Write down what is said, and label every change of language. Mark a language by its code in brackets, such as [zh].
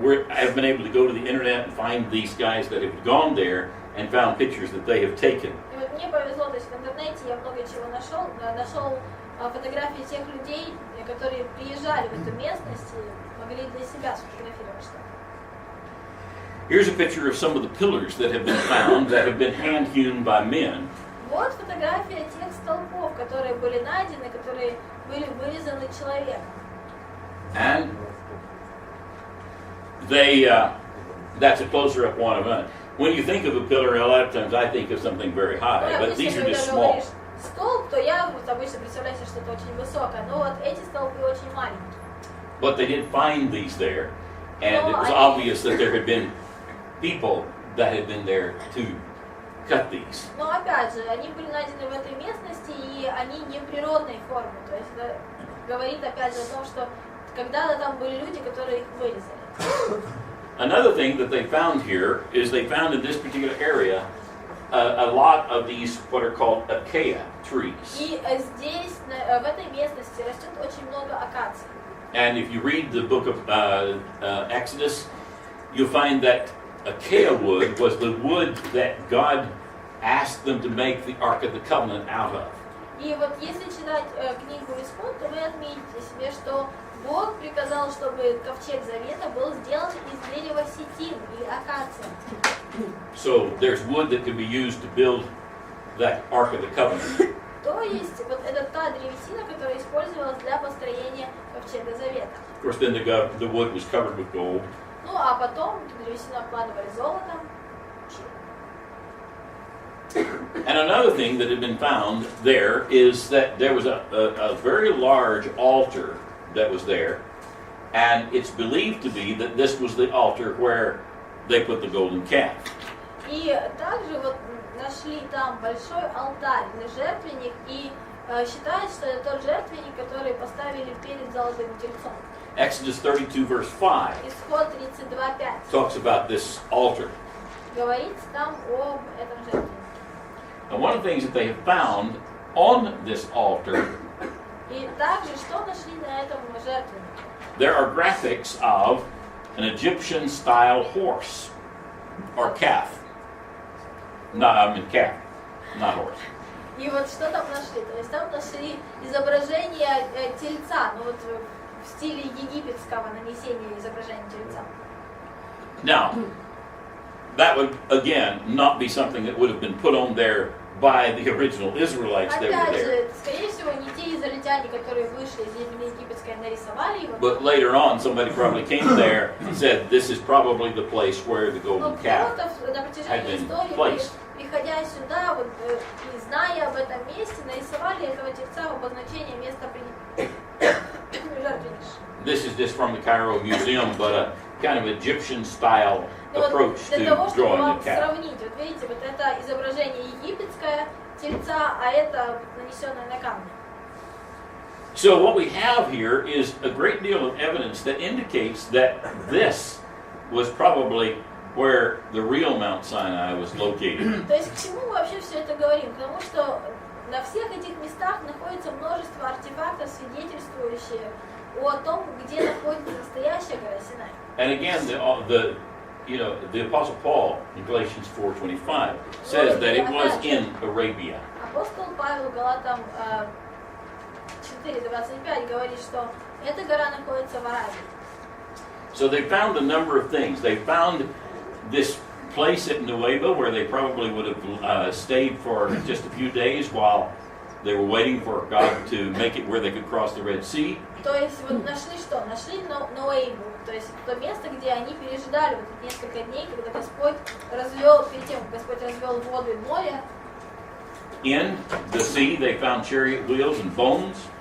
[en] I've been able to go to the internet and find these guys that have gone there and found pictures that they have taken. [ru] И вот мне повезло, то есть в интернете я много чего нашел. Нашел фотографии тех людей, которые приезжали в эту местность и могли для себя сфотографировать что-то. [en] Here's a picture of some of the pillars that have been found that have been hand-hewn by men. [ru] Вот фотография тех столпов, которые были найдены, которые были вырезаны человеком. [en] And that's a closer-up one of it. When you think of a pillar, a lot of times I think of something very high, but these are just small. [ru] Столб, то я вот обычно представляю себе что-то очень высокое, но вот эти столбы очень маленькие. [en] But they did find these there, and it was obvious that there had been people that had been there to cut these. [ru] Но опять же, они были найдены в этой местности, и они не природной формы. То есть это говорит опять же о том, что когда-то там были люди, которые их вырезали. [en] Another thing that they found here is they found in this particular area a lot of these what are called acacia trees. [ru] И здесь, в этой местности, растет очень много акаций. [en] And if you read the book of Exodus, you'll find that acacia wood was the wood that God asked them to make the Ark of the Covenant out of. [ru] И вот если читать книгу Исход, то вы отметите себе, что Бог приказал, чтобы ковчег завета был сделан из дерева ситин или акация. [en] So there's wood that could be used to build that Ark of the Covenant. [ru] То есть вот это та древесина, которая использовалась для построения ковчега завета. [en] Of course, then the wood was covered with gold. [ru] Ну а потом древесину обкладывали золотом. [en] And another thing that had been found there is that there was a very large altar that was there, and it's believed to be that this was the altar where they put the golden calf. [ru] И также вот нашли там большой алтарь для жертвенник, и считают, что это тот жертвенник, который поставили перед золотым тельцом. [en] Exodus 32 verse 5 [ru] Исход 32:5 [en] talks about this altar. [ru] говорится там об этом жертвеннике. [en] And one of the things that they have found on this altar, [ru] И также, что нашли на этом жертвеннике? [en] there are graphics of an Egyptian-style horse or calf. No, I mean calf, not horse. [ru] И вот что там нашли? То есть там нашли изображение тельца, ну вот в стиле египетского нанесения изображения тельца. [en] Now, that would again not be something that would have been put on there by the original Israelites that were [ru] Опять [en] there. [ru] же, скорее всего, не те израильтяне, которые вышли из земли египетской, нарисовали его. [en] But later on, somebody probably came there and said, "This is probably the place where the [ru] Но [en] golden calf." [ru] кто-то на [en] had [ru] протяжении [en] been [ru] истории, [en] placed. [ru] приходя сюда, вот, и зная об этом месте, нарисовали этого тельца в обозначение места жертвенника. [en] This is just from the Cairo Museum, but a kind of Egyptian-style [ru] И вот [en] approach [ru] для [en] to [ru] того, чтобы [en] drawing [ru] вам [en] the calf. [ru] сравнить, вот видите, вот это изображение египетское тельца, а это нанесенное на камне. [en] So what we have here is a great deal of evidence that indicates that this was probably where the real Mount Sinai was located. [ru] То есть к чему мы вообще все это говорим? Потому что на всех этих местах находится множество артефактов, свидетельствующие о том, где находится настоящая гора Синай. [en] And again, the Apostle Paul in Galatians 4:25 says that it was in Arabia. [ru] Апостол Павел Галатам 4:25 говорит, что эта гора находится в Аравии. [en] So they found a number of things. They found this place at Nueva where they probably would have stayed for just a few days while they were waiting for God to make it where they could cross the Red Sea. [ru] То есть вот нашли что? Нашли Ноэйбу, то есть то место, где они пережидали вот эти несколько дней, когда Господь развел, перед тем, как Господь развел воду и море. [en] In the sea, they found chariot wheels and bones.